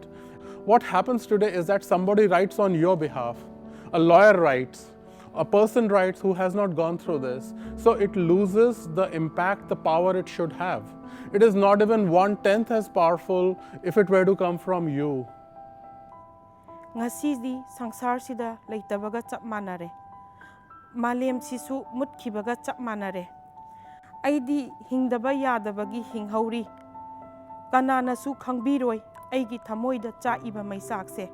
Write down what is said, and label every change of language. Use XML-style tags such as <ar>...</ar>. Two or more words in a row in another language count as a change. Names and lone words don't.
<en>What happens today is that somebody writes on your behalf. A lawyer writes, a person writes who has not gone through this. So it loses the impact, the power it should have. It is not even 1/10 as powerful if it were to come from you.</en> <mni>Ngasidi sangsar sida leitabaga chap manare. Malem sisu mutkibaga chap manare. Aidi hingdaba yadabagi hinghauri. Kanana su khangbiroi aigi thamoida cha iba maisakse.</mni>